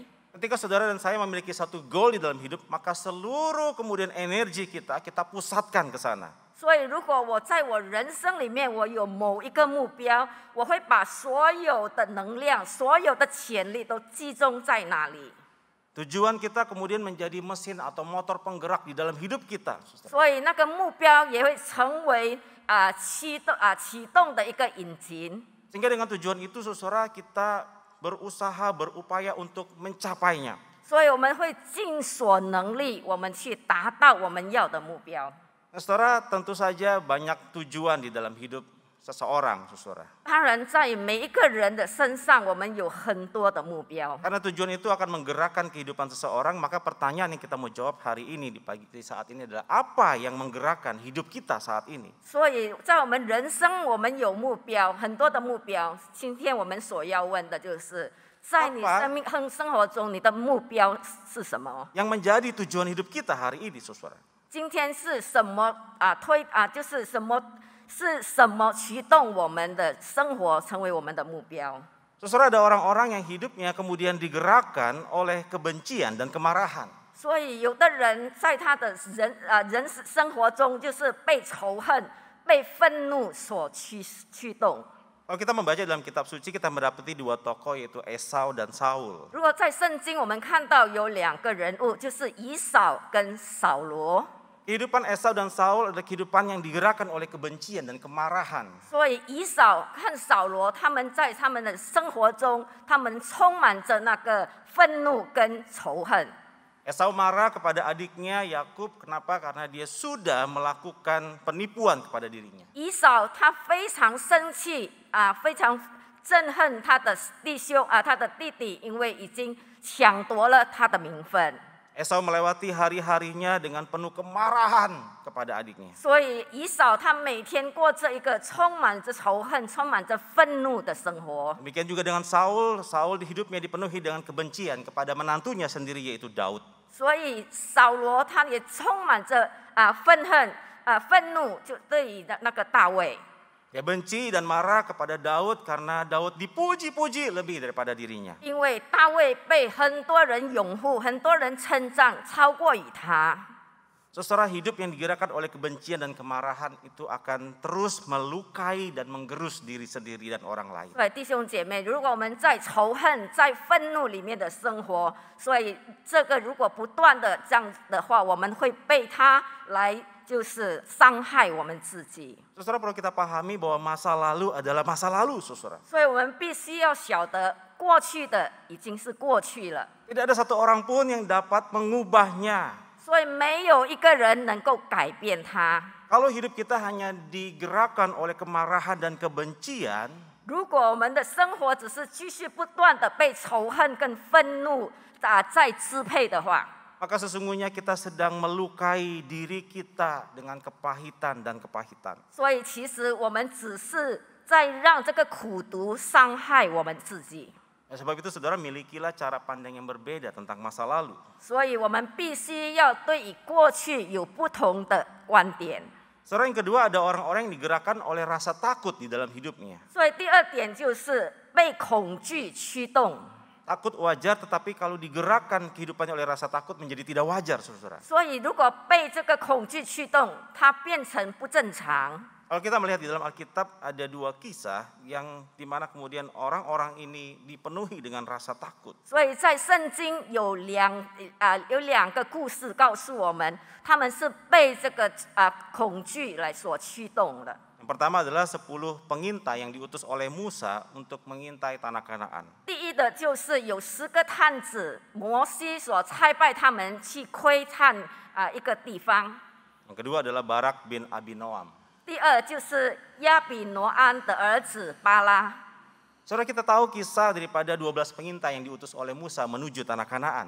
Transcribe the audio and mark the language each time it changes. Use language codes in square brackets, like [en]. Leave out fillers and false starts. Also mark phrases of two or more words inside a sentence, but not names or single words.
[id] Ketika saudara dan saya memiliki satu goal di dalam hidup, maka seluruh kemudian energi kita pusatkan ke sana. [zh] 所以，如果我在我人生里面我有某一个目标，我会把所有的能量、所有的潜力都集中在那里。 [id] Tujuan kita kemudian menjadi mesin atau motor penggerak di dalam hidup kita. [zh] 所以，那个目标也会成为启动的一个引擎。 [id] Sehingga dengan tujuan itu, saudara, kita berusaha, berupaya untuk mencapainya. [zh] 所以，我们会尽所能力，我们去达到我们要的目标。 [id] Nah, saudara, tentu saja banyak tujuan di dalam hidup seseorang, saudara. [zh] 当然，在每一个人的身上，我们有很多的目标。 [id] Karena tujuan itu akan menggerakkan kehidupan seseorang, maka pertanyaan yang kita mau jawab hari ini di saat ini adalah apa yang menggerakkan hidup kita saat ini? [zh] 所以在我们人生，我们有目标，很多的目标。今天我们所要问的就是，在你生活中，你的目标是什么？ [id] Yang menjadi tujuan hidup kita hari ini, saudara. [zh] 今天是什么就是什么驱动我们的生活成为我们的目标？ [id] Saudara, ada orang-orang yang hidupnya kemudian digerakkan oleh kebencian dan kemarahan. [zh] 所以有的人在他的人生活中，就是被仇恨、被愤怒所驱动。 [id] Kalau kita membaca dalam kitab suci, kita mendapati dua tokoh yaitu Esau dan Saul. [zh] 如果在圣经我们看到有两个人物，就是以扫跟扫罗。 [id] Kehidupan Esau dan Saul adalah kehidupan yang digerakkan oleh kebencian dan kemarahan. [zh] 所以以扫和扫罗，他们在他们的生活中，他们充满着那个愤怒跟仇恨。 [id] Esau marah kepada adiknya Yakub, kenapa? Karena dia sudah melakukan penipuan kepada dirinya. [zh] 以扫他非常生气非常憎恨他的弟兄他的弟弟，因为已经抢夺了他的名分。 [id] Esau melewati hari-harinya dengan penuh kemarahan kepada adiknya. [zh] 所以以扫他每天过着一个充满着仇恨、充满着愤怒的生活。 [id] Demikian juga dengan Saul, Saul hidupnya dipenuhi dengan kebencian kepada menantunya sendiri yaitu Daud. [zh] 所以扫罗他也充满着愤怒，就对于那个大卫。 [id] Dia benci dan marah kepada Daud karena Daud dipuji-puji lebih daripada dirinya. [zh] 因为大卫被很多人拥护，很多人称赞，超过于他。 [id] Saudara, hidup yang digerakkan oleh kebencian dan kemarahan itu akan terus melukai dan menggerus diri sendiri dan orang lain. [zh] 对，弟兄姐妹，如果我们在仇恨、在愤怒里面的生活，所以这个如果不断的这样的话，我们会被他来就是伤害我们自己。 [id] Saudara, perlu kita pahami bahwa masa lalu adalah masa lalu, saudara. [zh] 所以我们必须要晓得，过去的已经是过去了。 [id] Tidak ada satu orang pun yang dapat mengubahnya. [zh] 所以没有一个人能够改变它。 [id] Kalau hidup kita hanya digerakkan oleh kemarahan dan kebencian, [zh] 如果我们的生活只是继续不断的被仇恨跟愤怒在支配的话， [id] maka sesungguhnya kita sedang melukai diri kita dengan kepahitan dan kepahitan. [zh] 所以其实我们只是再让这个苦毒伤害我们自己。 [id] Sebab itu saudara milikilah cara pandang yang berbeda tentang masa lalu. [zh] 所以我们必须要对于过去有不同的观点。 [id] Saudara, yang kedua ada orang-orang yang digerakkan oleh rasa takut di dalam hidupnya. [zh] 所以第二点就是被恐惧驱动。 [id] Takut wajar, tetapi kalau digerakkan kehidupannya oleh rasa takut menjadi tidak wajar, saudara. [zh] 所以如果被这个恐惧驱动，它变成不正常。 [id] Kalau kita melihat di dalam Alkitab ada dua kisah yang dimana kemudian orang-orang ini dipenuhi dengan rasa takut. [zh] 所以在圣经有两个故事告诉我们，他们是被这个恐惧来所驱动的。 [id] Yang pertama adalah 10 pengintai yang diutus oleh Musa untuk mengintai tanah Kanaan. [zh] 第一的就是有10个探子，摩西所差派他们去窥探一个地方。 [id] Yang kedua adalah Barak bin Abinoam. [zh] 第二就是亚比挪安的儿子巴拉。 [id] Saudara, kita tahu kisah daripada 12 pengintai yang diutus oleh Musa menuju tanah Kanaan.